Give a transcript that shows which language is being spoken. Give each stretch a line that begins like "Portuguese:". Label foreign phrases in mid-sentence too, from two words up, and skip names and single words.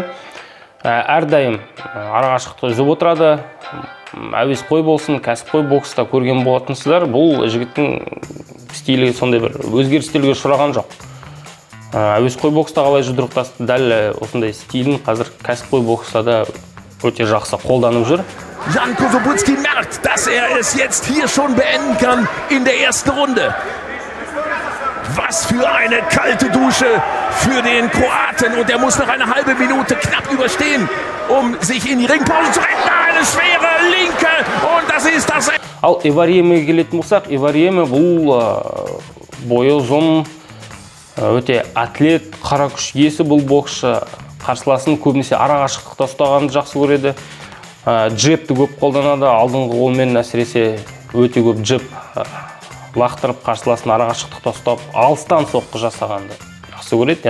Kazakh: Әрдайым арақашықтықты үзіп отырады. Әуесқой болсын, кәсіпқой бокста көрген болатынсыздар, бұл жігіттің стилі сондай бір өзгерістерге ұшыраған жоқ. Әуесқой бокста қалай жұдырықтасты, дәл осындай стилін қазір кәсіпқой бокста да өте жақсы қолданып жүр.
German: Jan Kosabudski merkt, dass es jetzt hier schon beenden kann in der ersten Runde. Was für eine kalte Dusche für den Kroaten, und er muss noch eine halbe Minute knapp überstehen, sich in die Ringpause zu retten. Eine schwere linke, und das ist das.
Kazakh: Ал Ивариемеге келетін болсақ, Ивариеме бұл бойы ұзын, өте атлет, қара күш иесі бұл боксшы. Қарсыласын көбінесе арақашықтықта ұстағанды жақсы көреді. Джебті көп қолданады, алдыңғы қолмен әсіресе өте көп джеб лақтырып қарсыласын арақашықтықта ұстап, алыстан соққы жасағанды жақсы көреді.